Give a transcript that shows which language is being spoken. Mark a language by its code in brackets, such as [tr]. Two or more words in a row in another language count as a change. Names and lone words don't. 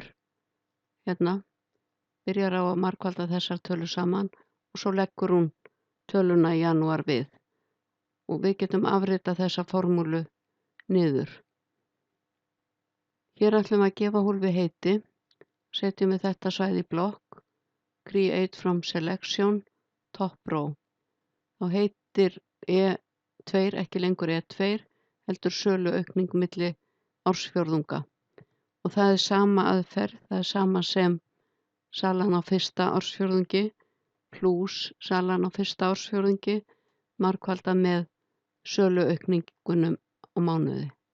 [is] Hérna byrjar á að margfalda þessar tölur saman og svo leggur hún töluna í janúar við. Og við getum afritað þessa formúlu niður. Hér ætlum við að gefa hólfi heiti. Setjum við þetta svæði í blokk. [en] Create from selection, top row. [is] Þá heitir E2 ekki lengur E2, heldur söluaukning milli ársfjórðunga. Og það er sama aðferð, það er sama sem salan á fyrsta ársfjórðungi pluss salan á fyrsta ársfjórðungi margfaldað með söluaukningunum á mánuði.